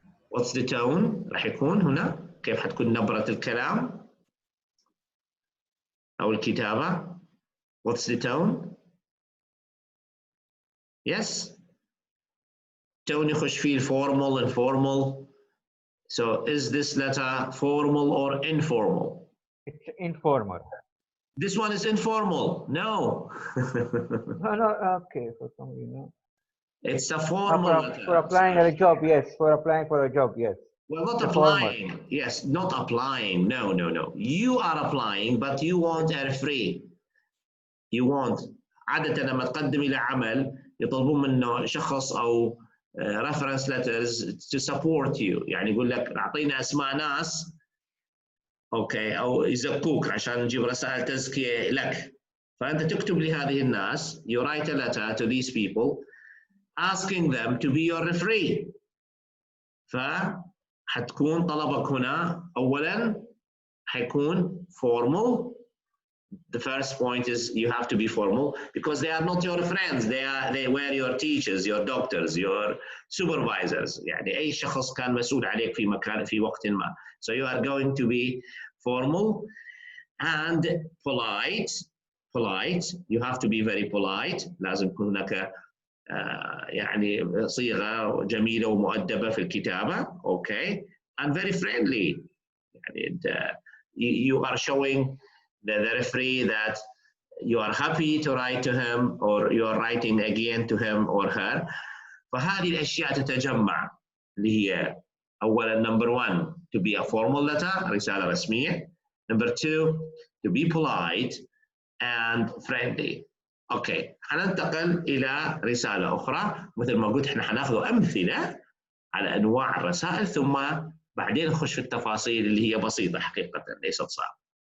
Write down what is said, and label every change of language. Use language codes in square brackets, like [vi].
[en] What's the tone؟ [ar] راح يكون هنا كيف حتكون نبرة الكلام أو الكتابة؟ [en] What's the tone? Yes. Tone [ar] يخش فيه [en] formal and informal. So is this letter formal or informal? It's informal. This one is informal. No. No, okay, for some reason. It's a formal letter. For applying for a job, yes. For applying for a job, yes. Well, not The applying. formal. Yes, not applying. No. You are applying, but you want a referee. You want. [ar] عادة لما تقدم إلى عمل يطلبون منه شخص أو [en] reference letters to support you. [ar] يعني يقول لك أعطينا أسماء ناس أوكي أو يزكوك عشان نجيب رسائل تزكية لك. فأنت تكتب لهذه الناس. [en] You write a letter to these people asking them to be your referee. [ar] فحتكون طلبك هنا أولاً حيكون formal. [en] The first point is you have to be formal because they are not your friends. They were your teachers, your doctors, your supervisors. [ar] يعني أي شخص كان مسؤول عليك في مكان في وقت ما. [en] So you are going to be formal and polite. Polite. You have to be very polite. [ar] لازم يكون هناك يعني صيغة جميلة ومؤدبة في الكتابة. [en] Okay. And very friendly. يعني you are showing the referee that you are happy to write to him or you are writing again to him or her. [ar] فهذه الأشياء تتجمع اللي هي أولاً [en] number 1 to be a formal letter [ar] رسالة رسمية. [en] Number 2 to be polite and friendly. [ar] أوكي حننتقل إلى رسالة أخرى مثل ما قلت إحنا حناخذ أمثلة على أنواع الرسائل ثم بعدين نخش في التفاصيل اللي هي بسيطة حقيقة ليست صعبة.